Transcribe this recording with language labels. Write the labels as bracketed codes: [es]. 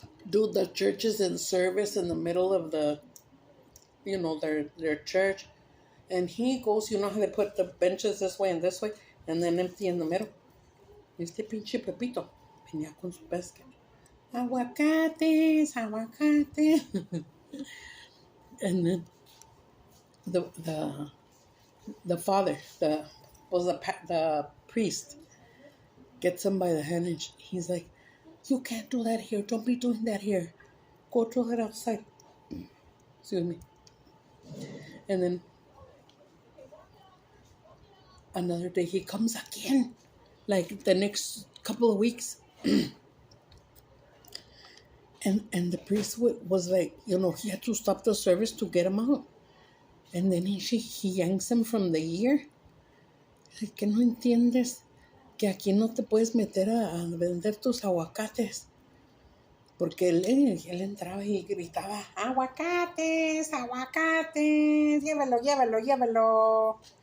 [en] Dude, the church is in service in the middle of the, their church. And he goes, you know how they put the benches this way and this way, and then empty in the middle. [es] Este pinche Pepito venía con su basket. Aguacates, aguacates. [en] And then the father, the priest, gets him by the hand, and he's like, "You can't do that here. Don't be doing that here. Go do it outside." Excuse me. And then another day he comes again, like the next couple of weeks. And the priest was like, he had to stop the service to get him out. And then he yanks him from the ear. [es] Like, que no entiendes que aquí no te puedes meter a vender tus aguacates. Porque él entraba y gritaba, aguacates, aguacates, llévelo, llévelo, llévelo.